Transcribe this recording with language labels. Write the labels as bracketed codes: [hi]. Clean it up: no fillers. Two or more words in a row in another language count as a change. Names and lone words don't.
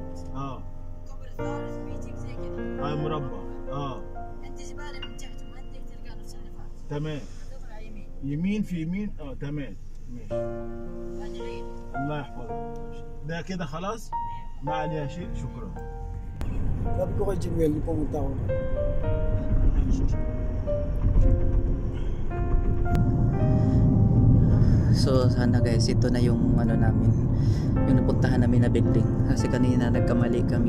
[ar] الكوبري الثالث بيجيك زي كده. مربع انت زبالة من تحت ومهديك تلقى نفس اللي فات. تمام تطلع يمين. يمين في يمين تمام ماشي. هذه العيد. الله يحفظك. ده كده خلاص ما عليها شيء. شكرا. [tl] Sabi ko kay Jimwell, di pumunta ako. So sana guys, ito na yung namin, yung napuntahan namin na building kasi kanina nagkamali kami.